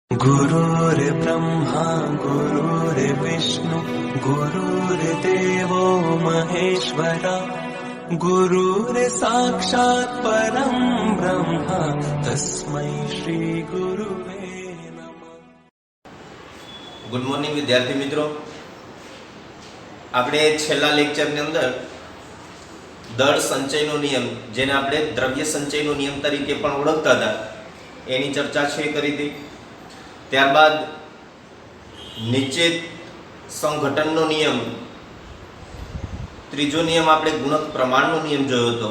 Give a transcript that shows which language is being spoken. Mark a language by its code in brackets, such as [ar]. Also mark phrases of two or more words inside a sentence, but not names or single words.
[sa] गुरुर्ब्रह्मा गुरुर्विष्णु गुरुर्देवो महेश्वरा गुरुर्साक्षात् परं ब्रह्म तस्मै श्री गुरुवे नमः। [en] good morning [gu] વિદ્યાર્થી મિત્રો, આપણે છેલ્લા લેક્ચરની અંદર દળ સંચયનો નિયમ, જેને આપણે દ્રવ્ય સંચયનો નિયમ તરીકે પણ ઓળખતા હતા, એની ચર્ચા છે કરી હતી. ત્યારબાદ નિશ્ચિત સંઘટનનો નિયમ, ત્રીજો નિયમ આપણે ગુણક પ્રમાણનો નિયમ જોયો હતો.